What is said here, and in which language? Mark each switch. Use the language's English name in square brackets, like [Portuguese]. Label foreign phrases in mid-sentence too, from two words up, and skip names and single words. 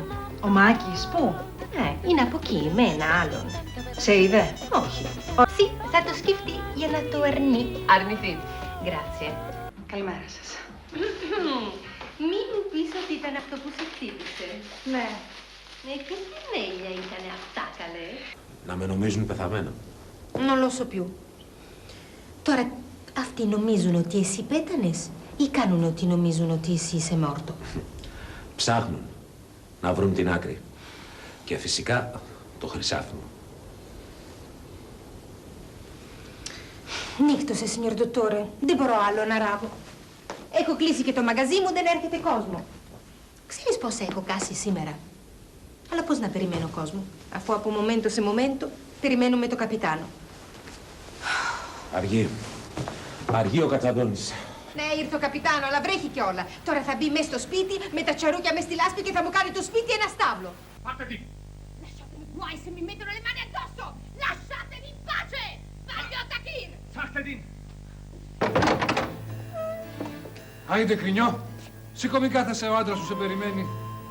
[Greek] Ο Μάκης, πού? Είναι από εκεί, με ένα άλλον. Σε είδε? Όχι. Sì, θα το σκεφτεί για να το αρνεί. Αρνηθεί. Grazie. Καλημέρα σας. Μην μου πεις ότι ήταν αυτό που σε χτύπησε. Ναι. [Italian] Che famiglia [Greek] ήταν αυτά, καλέ? Να με νομίζουν πεθαμένο. [Italian] Non lo so più. [Greek] Τώρα, αυτοί νομίζουν ότι εσύ πέτανες ή κάνουν ότι νομίζουν ότι εσύ είσαι μόρτο? Ψάχνουν. να βρουν την άκρη. Και φυσικά το χρυσάφι μου. Νύχτωσε, [Italian] signor dottore. [Greek] Δεν μπορώ άλλο να ράβω. Έχω κλείσει και το μαγαζί μου, δεν έρχεται κόσμο. Ξέρεις πόσα έχω κάσει σήμερα. Αλλά πώς να περιμένω κόσμο, αφού από momento σε momento περιμένουμε το καπιτάνο. Αργεί ο Κατσαντώνης. Ναι, ήρθε ο καπιτάνο, αλλά βρέχει κιόλα. Τώρα θα μπει μέσα στο σπίτι με τα τσαρούκια μες στη λάσπη και θα μου κάνει το σπίτι ένα στάβλο. Φάτε [Italian] Lasciatemi guai se mi mettono le mani addosso! Lasciatemi in pace! Voglio Takir! [Greek] Φάτε την! Άιντε κρινιό, σηκώ μη κάθεσαι, ο άντρας σου σε περιμένει.